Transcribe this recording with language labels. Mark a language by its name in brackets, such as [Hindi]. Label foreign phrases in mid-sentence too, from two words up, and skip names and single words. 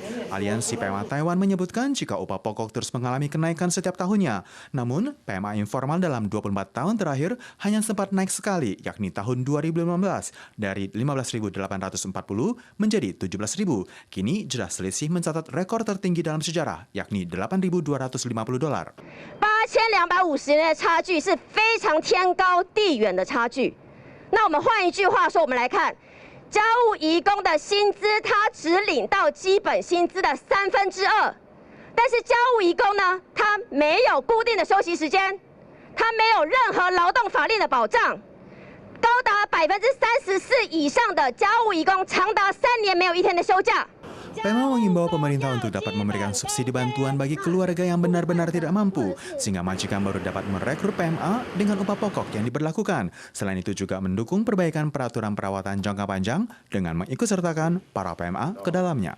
[Indonesian] Aliansi PMA Taiwan menyebutkan jika upah pokok terus mengalami kenaikan setiap tahunnya. Namun, PMA informal dalam 24 tahun terakhir hanya sempat naik sekali, yakni tahun 2015 dari 15.840 menjadi 17.000. Kini jelas selisih mencatat rekor tertinggi dalam sejarah, yakni $8.250. [Chinese] 8,250 的差距是非常天高地远的差距。那我们换一句话说，我们来看，家务移工的薪资，他只领到基本薪资的2/3，但是家务移工呢，他没有固定的休息时间，他没有任何劳动法令的保障，高达34%以上的家务移工长达3年没有1天的休假。 [Indonesian] PMA mengimbau pemerintah untuk dapat memberikan subsidi bantuan bagi keluarga yang benar-benar tidak mampu, sehingga majikan baru dapat merekrut PMA dengan upah pokok yang diberlakukan. Selain itu juga mendukung perbaikan peraturan perawatan jangka panjang dengan mengikutsertakan para PMA ke dalamnya.